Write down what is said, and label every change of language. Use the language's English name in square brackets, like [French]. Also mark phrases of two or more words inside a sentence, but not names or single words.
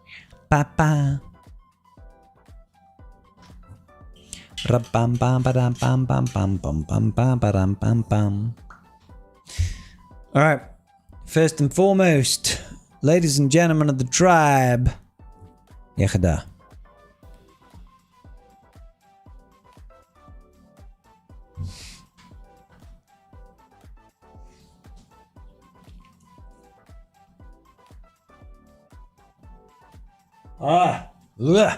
[English] Ba-ba. Ra-bam-bam-ba-dam-bam-bam-bam-bam-bam-bam-bam-bam. All right. First and foremost, ladies and gentlemen of the tribe. Yechada. Ah. Ugh.